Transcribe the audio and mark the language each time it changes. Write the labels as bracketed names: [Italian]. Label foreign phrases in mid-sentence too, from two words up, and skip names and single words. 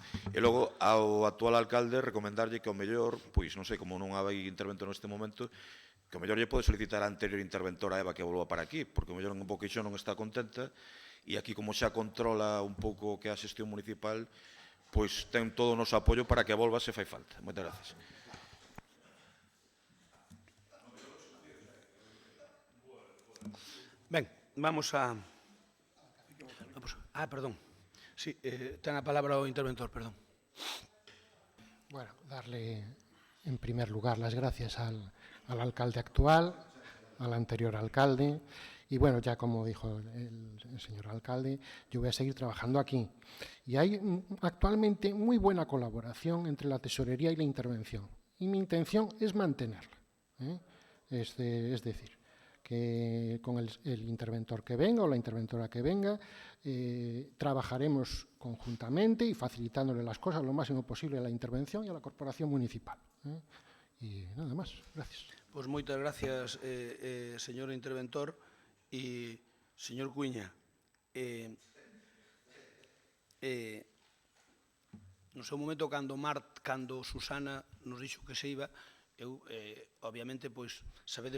[Galician] E logo, ao actual alcalde, recomendarlle que o mellor, pois non sei, como non hai interventor neste momento, que o mellor lle pode solicitar a anterior interventora Eva que volva para aquí, porque o mellor un pouco iso non está contenta, e aquí como xa controla un pouco o que é a xestión municipal, pois ten todo o noso apoio para que volva se fai falta. Moitas gracias. Ben, vamos a... perdón. Sí, ten a palabra o interventor, perdón. [Spanish] Bueno, darle en primer lugar las gracias al alcalde actual, al anterior alcalde. Y bueno, ya como dijo el señor alcalde, yo voy a seguir trabajando aquí. Y hay actualmente muy buena colaboración entre la tesorería y la intervención. Y mi intención es mantenerla. Es decir, que con el interventor que venga o la interventora que venga, trabajaremos conjuntamente y facilitándole las cosas lo máximo posible a la intervención y a la corporación municipal. Y nada más. Gracias. [Galician] Pois moitas gracias, señor interventor. E, señor Cuiña, no seu momento, cando Susana nos dixo que se iba, eu, obviamente, pois, sabedes